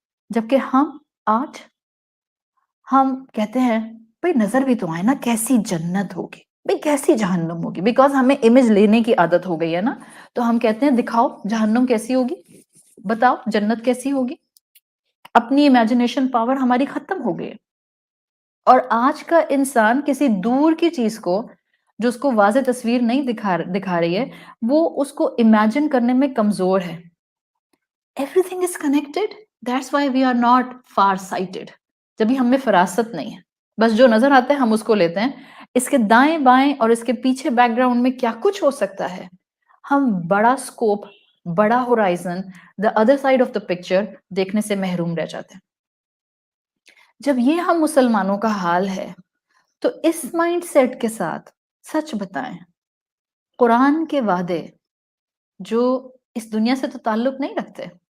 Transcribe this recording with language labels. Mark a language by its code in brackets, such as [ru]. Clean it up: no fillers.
[ur] جبکہ آج ہم کہتے ہیں بھئی نظر بھی تو آئے نا کیسی جنت ہوگی، بھئی کیسی جہنم ہوگی، بیکاز ہمیں امیج لینے کی عادت ہو گئی ہے نا، تو ہم کہتے ہیں دکھاؤ جہنم کیسی ہوگی، بتاؤ جنت کیسی ہوگی. اپنی امیجنیشن پاور ہماری ختم ہو گئی. اور آج کا انسان کسی دور کی چیز کو جو اس کو واضح تصویر نہیں دکھا رہی ہے، وہ اس کو امیجن کرنے میں کمزور ہے. [en] Everything is connected. That's why we are not far sighted. [ur] جبھی ہم میں فراست نہیں ہے، بس جو نظر آتا ہے ہم اس کو لیتے ہیں. اس کے دائیں بائیں اور اس کے پیچھے بیک گراؤنڈ میں کیا کچھ ہو سکتا ہے، ہم بڑا سکوپ، بڑا horizon, [en] the other side of the picture [ur] دیکھنے سے محروم رہ جاتے ہیں. جب یہ ہم مسلمانوں کا حال ہے تو اس مائنڈ سیٹ کے ساتھ سچ بتائیں، قرآن کے وعدے جو اس دنیا سے تو تعلق نہیں رکھتے،